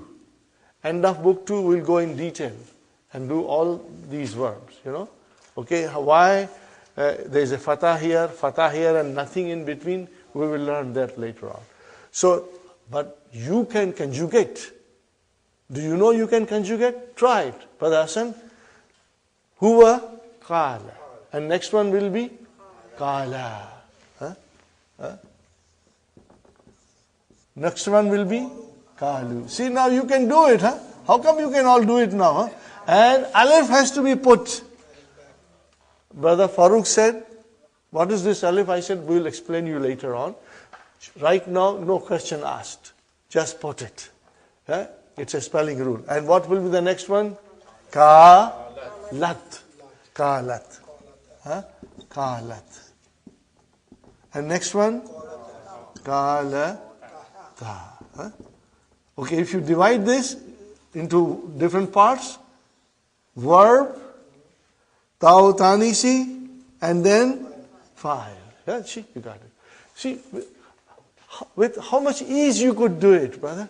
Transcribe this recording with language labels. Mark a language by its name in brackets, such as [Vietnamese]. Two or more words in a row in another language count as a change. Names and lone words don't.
[English] End of book 2 we'll go in detail and do all these verbs, Okay, why there is a fatah here, and nothing in between, we will learn that later on. So, But you can conjugate. Do you know you can conjugate? Try it. Brother Hassan. [Arabic] Huwa qala. [English] And next one will be qala. Huh? Huh? Next one will be qalu. See, now you can do it, huh? How come you can all do it now, huh? And alif has to be put. Brother Farooq said, what is this alif? I said, we'll explain you later on. Right now, no question asked. Just put it. Huh? It's a spelling rule. And what will be the next one? Ka-lat. Ka-lat. Huh? Ka-lat. And next one? Ka-la-ta. Huh? Okay, if you divide this into different parts, verb, [Arabic] ta'u tanisi, [English] and then fa'il. Yeah, see, you got it. See, with how much ease you could do it, brother.